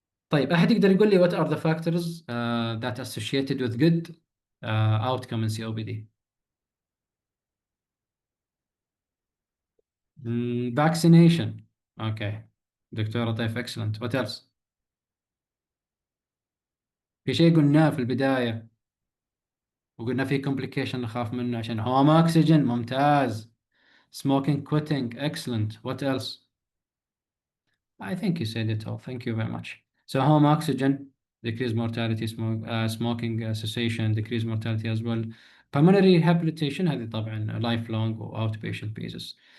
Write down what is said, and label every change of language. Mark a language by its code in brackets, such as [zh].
[ar] طيب أحد يقدر يقول لي [en] what are the factors that associated with good outcome in COPD؟ vaccination. Okay دكتورة طيف excellent. what else؟ [ar] في شيء قلناه في البداية وقلنا في complication نخاف منه عشان home oxygen. ممتاز. [en] smoking quitting excellent. what else؟ I think you said it all. Thank you very much. So home oxygen, decrease mortality, smoking cessation, decrease mortality as well. Pulmonary rehabilitation [ar] هذه طبعا [en] lifelong or outpatient basis.